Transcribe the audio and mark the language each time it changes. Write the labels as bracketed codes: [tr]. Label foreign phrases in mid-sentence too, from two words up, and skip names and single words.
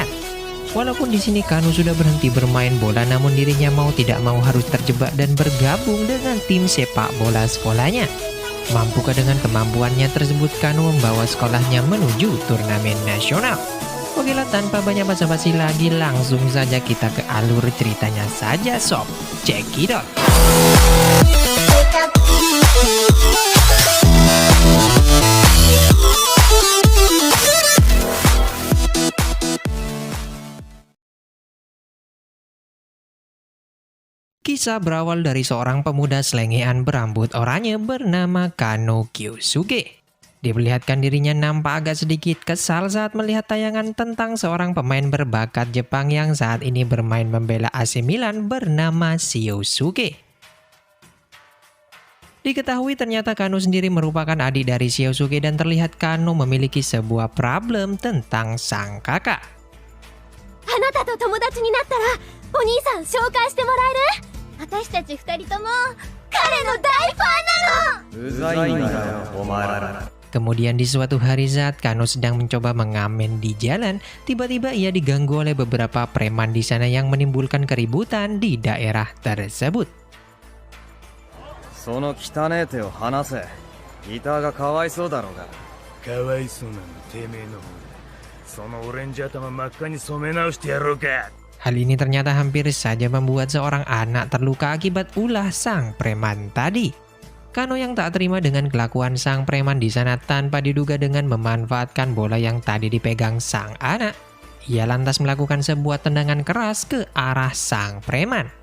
[id] Walaupun di sini Kano sudah berhenti bermain bola, namun dirinya mau tidak mau harus terjebak dan bergabung dengan tim sepak bola sekolahnya. Mampukah dengan kemampuannya tersebut Kano membawa sekolahnya menuju turnamen nasional? Okelah, tanpa banyak basa-basi lagi, langsung saja kita ke alur ceritanya saja sob. [en] Check it out. [id] Kisah berawal dari seorang pemuda selengean berambut oranye bernama Kano Kyosuke. Diperlihatkan dirinya nampak agak sedikit kesal saat melihat tayangan tentang seorang pemain berbakat Jepang yang saat ini bermain membela AC Milan bernama Shiosuke. Diketahui ternyata Kano sendiri merupakan adik dari Shiosuke dan terlihat Kano memiliki sebuah problem tentang sang kakak. [ja] あなたと友達になったらお兄さん紹介してもらえる？私たち二人とも彼の大ファンなの。うざいんだよ、お前ら。 [id] Kemudian di suatu hari saat Kano sedang mencoba mengamen di jalan, tiba-tiba ia diganggu oleh beberapa preman di sana yang menimbulkan keributan di daerah tersebut. [ja] その汚え手を離せ。ギターがかわいそうだろうが。かわいそうなのてめえの方だ。そのオレンジ頭真っ赤に染め直してやろうか。 [id] Hal ini ternyata hampir saja membuat seorang anak terluka akibat ulah sang preman tadi. Kano yang tak terima dengan kelakuan sang preman di sana tanpa diduga dengan memanfaatkan bola yang tadi dipegang sang anak, ia lantas melakukan sebuah tendangan keras ke arah sang preman.